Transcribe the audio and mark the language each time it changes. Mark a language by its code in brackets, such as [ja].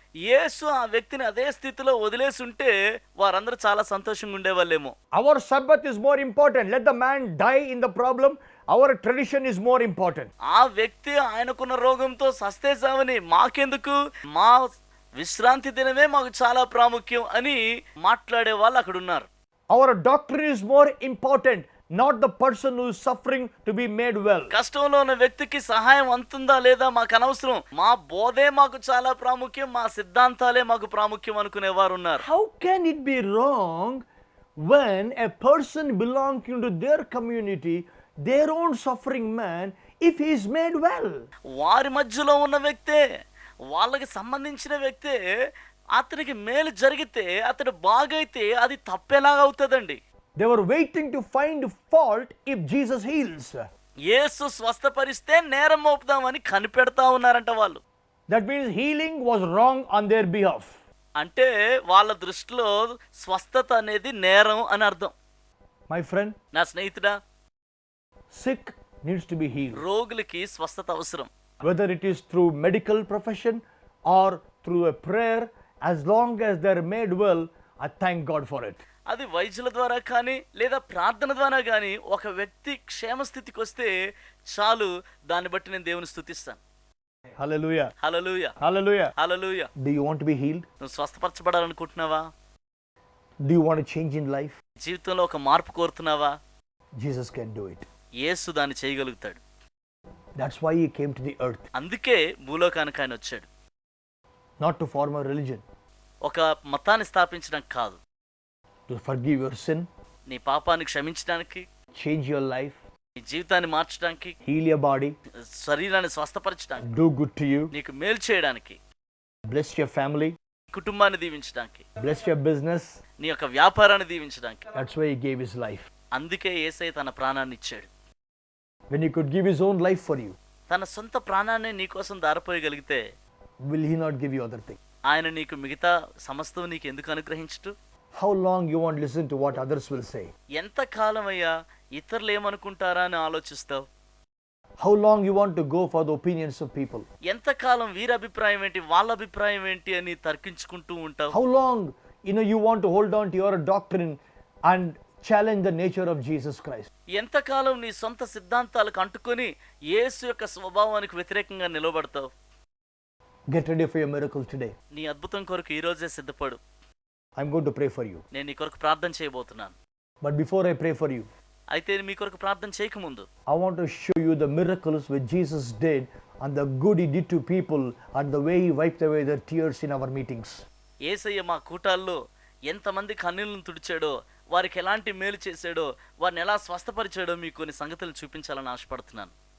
[te] యేసు ఆ వ్యక్తిని అదే స్థితిలో వదిలేసి ఉంటే వారందరూ చాలా సంతోషంగా ఉండేవాళ్ళేమో. [en] Our Sabbath is more important. Let the man die in the problem. Our tradition is more important. [te] ఆ వ్యక్తి ఆయనకున్న రోగంతో సస్తే చావని, మాకెందుకు, మా విశ్రాంతి దినమే మాకు చాలా ప్రాముఖ్యం అని మాట్లాడే వాళ్ళు అక్కడ ఉన్నారు. [en] Our doctrine is more important, not the person who is suffering to be made well. [te] కష్టంలో ఉన్న వ్యక్తికి సహాయం అందుతుందా లేదా మాకు అనవసరం, మా బోధే మాకు చాలా ప్రాముఖ్యం, మా సిద్ధాంతాలే మాకు ప్రాముఖ్యం అనుకునేవారు ఉన్నారు. [en] How can it be wrong when a person belonging to their community, their own suffering man, if he is made well? [te] వారి మధ్యలో ఉన్న వ్యక్తే, వాళ్ళకి సంబంధించిన వ్యక్తే అతనికి మేలు జరిగితే, అతడు బాగైతే అది తప్పేలాగా అవుతుందండి. [en] They were waiting to find fault if Jesus heals. [te] యేసు స్వస్థపరిస్తే నేరం మోపుదామని కనిపెడతా ఉన్నారంట వాళ్ళు. [en] That means healing was wrong on their behalf. [te] అంటే వాళ్ళ దృష్టిలో స్వస్థత అనేది నేరం అని అర్థం. [en] My friend, [te] నా స్నేహితుడా, [en] sick needs to be healed. [te] రోగులకి స్వస్థత అవసరం. [en] Whether it is through medical profession or through a prayer, as long as they're made well, I thank God for it. [te] అది వైద్యుల ద్వారా కానీ లేదా ప్రార్థన ద్వారా కానీ ఒక వ్యక్తి క్షేమస్థితికి వస్తే చాలు, దాన్ని బట్టి నేను దేవుని స్తుతిస్తాను. [en] Hallelujah. [te] Hallelujah, [en] Hallelujah. [te] Hallelujah. [en] Do you want to be healed? [te] నువ్వు స్వస్థపరచబడాలనుకుంటున్నావా? [en] Do you want to change in life? [te] జీవితంలో ఒక మార్పు కోరుతున్నావా? [en] Jesus can do it. [te] యేసు దాన్ని చేయగలుగుతాడు. [en] That's why he came to the earth. [te] అందుకే భూలోకానికి ఆయన వచ్చాడు. [en] Not to form a religion. [te] ఒక మతాన్ని స్థాపించడానికి కాదు, [en] To forgive your sin, [te] నీ పాపాన్ని క్షమించడానికి, [en] change your life, [te] నీ జీవితాన్ని మార్చడానికి, [en] heal your body, [te] శరీరాన్ని స్వస్థపరచడానికి, [en] do good to you, [te] నీకు మేలు చేయడానికి, [en] bless your family, [te] కుటుంబాన్ని దీవించడానికి, [en] bless your business. [te] నీ యొక్క వ్యాపారాన్ని దీవించడానికి. [en] That's why he gave his life. [te] అందుకే యేసయ్య తన ప్రాణాన్ని ఇచ్చాడు. [en] When he could give his own life for you, [te] తన సొంత ప్రాణాన్ని నీ కోసం దారిపోయగలిగితే [en] will he not give you other things? [te] ఆయన నీకు మిగతా సమస్తం నీకు ఎందుకు అనుగ్రహించడు? [en] How long you won't listen to what others will say? [te] ఎంత కాలం అయ్యా ఇతరులు ఏమనుకుంటారా అని ఆలోచిస్తావు? [en] How long you want to go for the opinions of people? [te] ఎంత కాలం వీరి అభిప్రాయం ఏంటి, వాళ్ళ అభిప్రాయం ఏంటి అని తర్కించుకుంటూ ఉంటావు? [en] How long you want to hold on to your doctrine and challenge the nature of Jesus Christ? [te] ఎంతకాలం నీ సొంత సిద్ధాంతాలకు అంటుకొని యేసు యొక్క స్వభావానికి వ్యతిరేకంగా నిలబడతావు? [en] Get ready for your miracle today. [te] నీ అద్భుతం కొరకు ఈ రోజే సిద్ధపడు. [en] I'm going to pray for you. [te] నేను నీ కొరకు ప్రార్థన చేయబోతున్నాను. [en] But before I pray for you, [te] అయితే మీ కొరకు ప్రార్థన చేయకముందు [en] I want to show you the miracles which Jesus did and the good he did to people and the way he wiped away their tears in our meetings. [te] యేసయ్య మా కూటాల్లో ఎంతమంది కన్నీళ్లను తుడిచాడో, వారికి ఎలాంటి మేలు చేశాడో, వారిని ఎలా స్వస్థపరిచాడో మీకు కొన్ని సంగతులు చూపించాలని ఆశపడుతున్నాను.